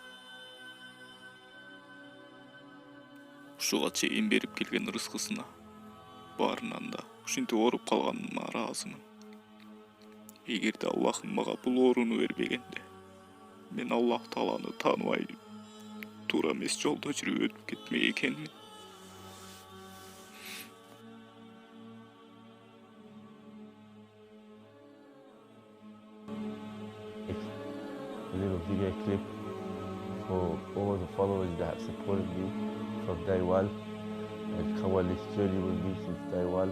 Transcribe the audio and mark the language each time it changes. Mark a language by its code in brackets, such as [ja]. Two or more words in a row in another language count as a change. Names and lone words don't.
[ky] Ушуга чейин берип келген рызкысына баарынан да ушинтип ооруп калганыма ыраазымын. Эгерде Аллахым мага бул ооруну бербегенде, мен Аллах Тааланы тааныбай туура эмес жолдо жүрүп өтүп кетмек экенмин. [en] A little video clip for all the followers that have supported me from day one and come on this journey with me since day one.